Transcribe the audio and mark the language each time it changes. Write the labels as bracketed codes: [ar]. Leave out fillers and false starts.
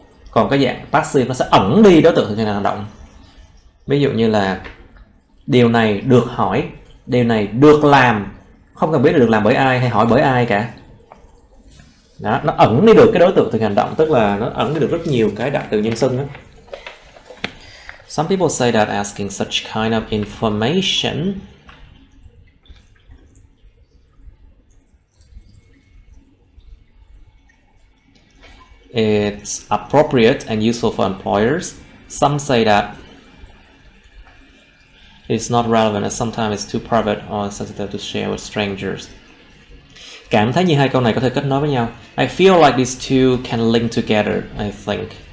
[vi] Còn cái dạng passive nó sẽ ẩn đi đối tượng thực hiện hành động. Ví dụ như là điều này được hỏi, điều này được làm, không cần biết là được làm bởi ai hay hỏi bởi ai cả. Đó, nó ẩn đi được cái đối tượng thực hiện hành động, tức là nó ẩn đi được rất nhiều cái đại từ nhân xưng đó. [en] Some people say that asking such kind of information it's appropriate and useful for employers. Some say that it's not relevant as sometimes it's too private or sensitive to share with strangers. [vi] Cảm thấy như hai câu này có thể kết nối với nhau. [en] I feel like these two can link together, I think.